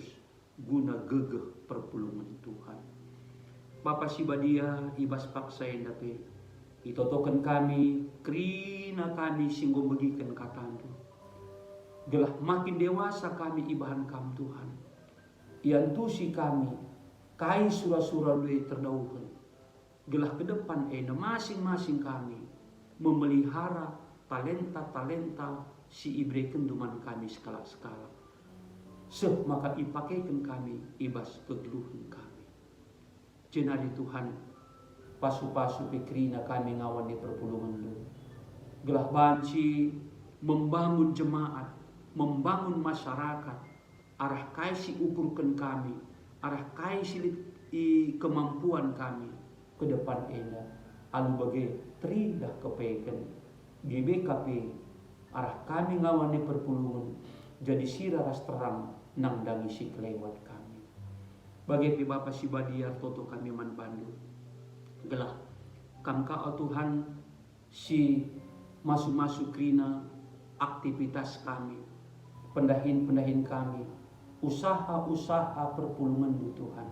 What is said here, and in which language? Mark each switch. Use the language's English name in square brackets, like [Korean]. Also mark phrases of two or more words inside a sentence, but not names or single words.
[Batak Karo] Guna gegeh perpulungan Tuhan. Bapa si badia ibas paksa endape itotokan kami kerina kami singgo begikan katandu. Gelah makin dewasa kami ibahan kam Tuhan. Iantusi kami kai sura-sura lui terdauhan. Gelah ke depan masing-masing kami memelihara talenta-talenta si ibre kenduman kami skala-skala. Maka ipakaikan kami ibas kegeluhan kami. Jenari Tuhan pasu-pasu pikrina kami ngawan di perpulungan lu. Gelah banci [Indonesian] membangun jemaat, membangun masyarakat, [Batak Karo] arah kai si ukurkan kami, arah kai si kemampuan kami ke depan enda. Alu bagai teridah kepekan GBKP arah kami ngawan di perpulungan jadi siraras terang nang dangi si kelewat kami. Bagai Bapak si Badiar toto kami man bandu. Gelah kamka Tuhan si masuk-masuk krina aktivitas kami, pendahin-pendahin kami, usaha-usaha perpulungan du Tuhan.